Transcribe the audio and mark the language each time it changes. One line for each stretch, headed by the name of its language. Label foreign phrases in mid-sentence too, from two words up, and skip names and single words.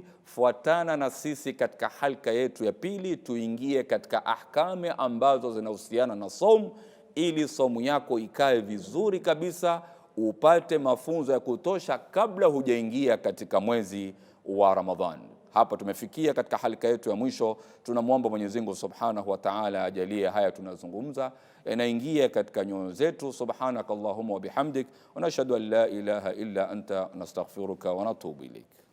Swahili: Fuatana na sisi katika halka yetu ya pili, tuingie katika ahkami ambazo zinahusiana na somu, ili somu yako ikae vizuri kabisa, upate mafunzo ya kutosha kabla hujaingia katika mwezi wa Ramadhani. Hapa tumefikia katika halika yetu ya mwisho. Tunamwomba Mwenyezi Mungu
Arabic: سبحانه وتعالى
Swahili: ajalie haya tunazungumza yanaingia katika nyoyo zetu.
Arabic: سبحانك اللهم وبحمدك ونشهد أن لا إله إلا أنت نستغفرك ونتوب إليك.